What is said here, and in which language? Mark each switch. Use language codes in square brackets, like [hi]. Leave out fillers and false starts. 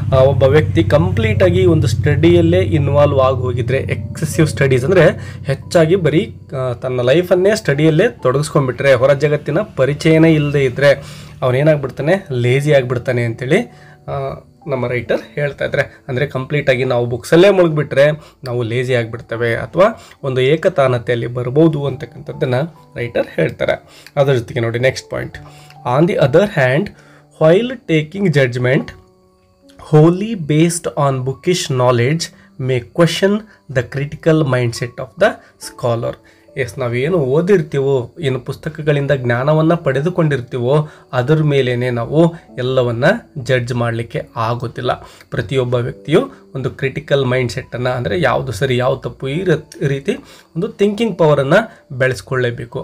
[kn] ಒಬ್ಬ ವ್ಯಕ್ತಿ ಕಂಪ್ಲೀಟಾಗಿ ಒಂದು ಸ್ಟಡಿಯಲ್ಲೇ ಇನ್ವಾಲ್ವ್ ಆಗಿ ಹೋಗಿದ್ರೆ, ಎಕ್ಸೆಸಿವ್ ಸ್ಟಡೀಸ್ ಅಂದರೆ ಹೆಚ್ಚಾಗಿ ಬರೀ ತನ್ನ ಲೈಫನ್ನೇ ಸ್ಟಡಿಯಲ್ಲೇ ತೊಡಗಿಸ್ಕೊಂಡ್ಬಿಟ್ರೆ, ಹೊರ ಜಗತ್ತಿನ ಪರಿಚಯನೇ ಇಲ್ಲದೆ ಇದ್ದರೆ ಅವನೇನಾಗ್ಬಿಡ್ತಾನೆ, ಲೇಜಿ ಆಗಿಬಿಡ್ತಾನೆ ಅಂತೇಳಿ ನಮ್ಮ ರೈಟರ್ ಹೇಳ್ತಾ ಇದ್ದಾರೆ. ಅಂದರೆ ಕಂಪ್ಲೀಟಾಗಿ ನಾವು ಬುಕ್ಸಲ್ಲೇ ಮುಳುಗಿಬಿಟ್ರೆ ನಾವು ಲೇಜಿ ಆಗಿಬಿಡ್ತೇವೆ ಅಥವಾ ಒಂದು ಏಕತಾನತೆಯಲ್ಲಿ ಬರ್ಬೋದು ಅಂತಕ್ಕಂಥದ್ದನ್ನು ರೈಟರ್ ಹೇಳ್ತಾರೆ. ಅದರ ಜೊತೆಗೆ ನೋಡಿ [en] Next point, on the other hand while taking judgement wholly based on bookish knowledge may question the critical mindset of the scholar. [kn] ನಾವೇನು ಓದಿರ್ತೀವೋ, ಏನು ಪುಸ್ತಕಗಳಿಂದ ಜ್ಞಾನವನ್ನು ಪಡೆದುಕೊಂಡಿರ್ತೀವೋ ಅದರ ಮೇಲೇ ನಾವು ಎಲ್ಲವನ್ನು ಜಡ್ಜ್ ಮಾಡಲಿಕ್ಕೆ ಆಗೋದಿಲ್ಲ. ಪ್ರತಿಯೊಬ್ಬ ವ್ಯಕ್ತಿಯು ಒಂದು ಕ್ರಿಟಿಕಲ್ ಮೈಂಡ್ಸೆಟ್ಟನ್ನು, ಅಂದರೆ ಯಾವುದು ಸರಿ ಯಾವುದು ತಪ್ಪು ಈ ರೀತಿ ಒಂದು ಥಿಂಕಿಂಗ್ ಪವರನ್ನು ಬೆಳೆಸ್ಕೊಳ್ಳೇಬೇಕು.